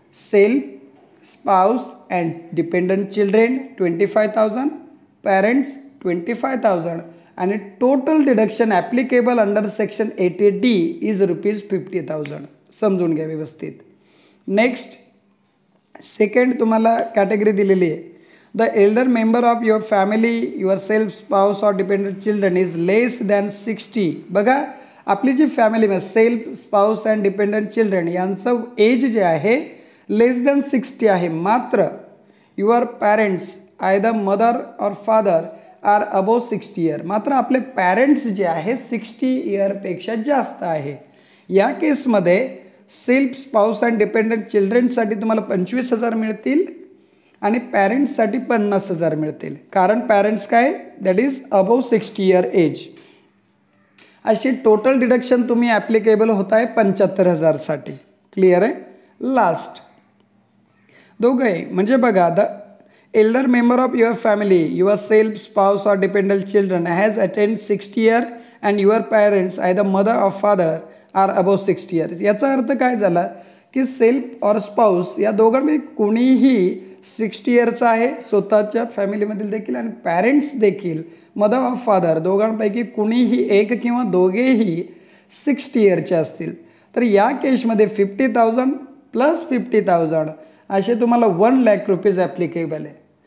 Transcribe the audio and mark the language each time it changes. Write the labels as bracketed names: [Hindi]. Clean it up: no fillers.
[English] Self, spouse and dependent children 25,000, parents 25,000 आणि total deduction applicable under section 80D is ₹50,000. [Marathi] समजून घ्या व्यवस्थित. Next second तुम्हाला कॅटेगरी दिलेली आहे. [English] The elder member of your family, yourself, spouse or dependent children is less than 60. [Marathi] बघा आपली जी family self, spouse and dependent children यांचं age जे आहे लेस दॅन 60 आहे. मात्र [English] Your parents either mother or father are above 60 year. [Marathi] मात्र आपले parents जे आहे 60 इयरपेक्षा जास्त आहे. या केसमध्ये सेल्फ, स्पाउस अँड डिपेंडंट चिल्ड्रनसाठी तुम्हाला 25,000 मिळतील आणि पॅरेंट्ससाठी 50,000 मिळतील. कारण [English] parents [Marathi] काय [English] That is above 60 year age. [Marathi] अशी टोटल डिडक्शन तुम्ही ॲप्लिकेबल होत आहे 75,000साठी. क्लिअर आहे. [English] last [Marathi] दोघंही म्हणजे बघा [English] The elder member of your family, your self, spouse or dependent children has attained 60 year and your parents either mother or father are above 60 years. [Marathi] याचा अर्थ काय झाला की सेल्फ और स्पाउस या दोघांपैकी कोणीही 60 इयरचा आहे स्वतःच्या फॅमिलीमधील देखील आणि पॅरेंट्स देखील मदर ऑर फादर दोघांपैकी कुणीही एक किंवा दोघेही 60 इयरचे असतील तर या केसमध्ये 50,000 प्लस 50,000 असे तुम्हाला 1,00,000 ॲप्लिकेबल आहे.